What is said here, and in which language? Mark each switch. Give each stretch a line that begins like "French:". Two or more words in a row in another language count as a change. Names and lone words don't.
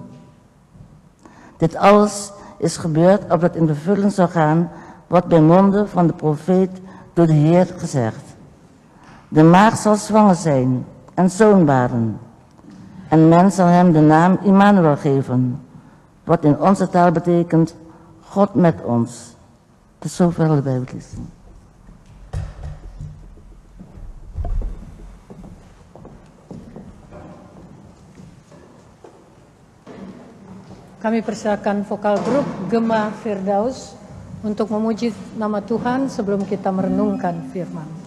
Dutch: Dit alles is gebeurd opdat in vervulling zou gaan wat bij monden van de profeet door de Heer gezegd: "De maagd zal zwanger zijn en zoon baren. En men zal hem de naam Immanuel geven, wat in onze taal betekent God met ons. Tot zover de Bijbellezing.
Indonesian: Kami persilakan vokal grup Gema Firdaus untuk memuji nama Tuhan sebelum kita merenungkan firman.